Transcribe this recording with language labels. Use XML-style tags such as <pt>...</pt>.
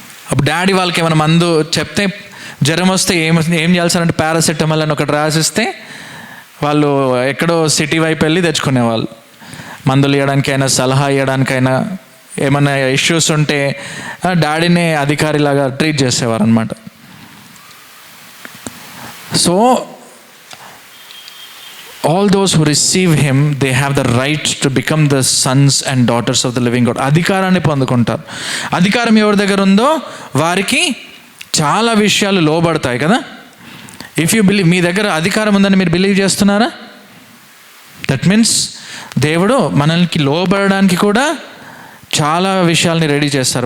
<te>అప్పుడు డాడీ వాళ్ళకి ఏమైనా మందు చెప్తే, జ్వరం వస్తే ఏం చేయాల్సారంటే పారాసెటమాల్ అని ఒకటి రాసిస్తే వాళ్ళు ఎక్కడో సిటీ వైపు వెళ్ళి తెచ్చుకునేవాళ్ళు. మందులు ఇవ్వడానికైనా, సలహా ఇవ్వడానికైనా, ఏమైనా ఇష్యూస్ ఉంటే డాడీనే అధికారిలాగా ట్రీట్ చేసేవారు అనమాట.</te> <en>So all those who receive him, they have the right to become the sons and daughters of the living God.</en> <te>అధికారాన్ని పొందుకుంటారు. అధికారం ఎవరి దగ్గర ఉందో వారికి చాలా విషయాలు లోబడతాయి కదా.</te> <en>if you believe,</en> <te>మీ దగ్గర అధికారం ఉందని మీరు బిలీవ్ చేస్తున్నారా? దట్ మీన్స్ దేవుడు మనల్ని లోబడడానికి కూడా చాలా విషయాల్ని రెడీ చేస్తారు.</te>